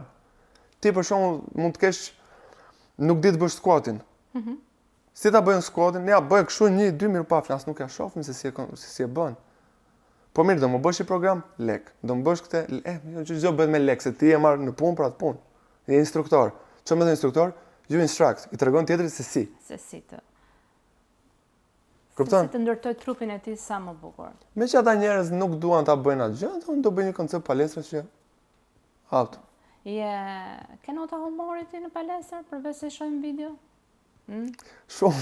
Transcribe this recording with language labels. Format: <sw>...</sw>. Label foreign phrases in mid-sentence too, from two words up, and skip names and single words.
<sq>Ti për shembull mund të kesh nuk di të bësh squatin. Si ta bëjnë squatin? Ja, bëj kështu 1 2 mirë pa flas, nuk ja shohim se si e bën. Po mirë, do më bësh i program, lek. Do më bësh këtë, çdo bëhet me lek, se ti e marr në punë për atë punë. Je instruktor. Ço më thon instruktor?</sq> <en>You instruct.</en> <sq>I tregon tjetrit se si. Se si të. Kupton? Se si të ndërtoj trupin e tij sa më bukur. Me që ata njerëz nuk duan ta bëjnë atë gjë, unë do bëj një koncept palestre që auto. Ke nota humori ti në palestër përveç se shohim video? Shumë.</sq>